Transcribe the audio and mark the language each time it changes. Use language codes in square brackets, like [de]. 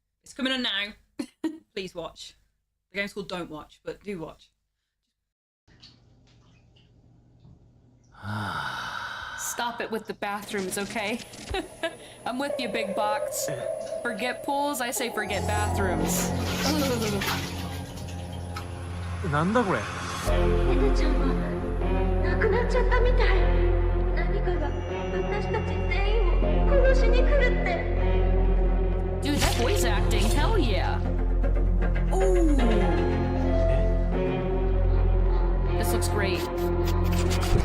[en] It's coming on now. Please watch. The game's called Don't Watch, but do watch. Stop it with the bathrooms, okay? I'm with you, big box. Forget pools, I say forget bathrooms. [ja] なんだこれ。エデちゃんは亡くなっちゃったみたい。何かが私たち全員を殺しに来るって。 [en] Dude, that voice acting, hell yeah. Ooh. This looks great.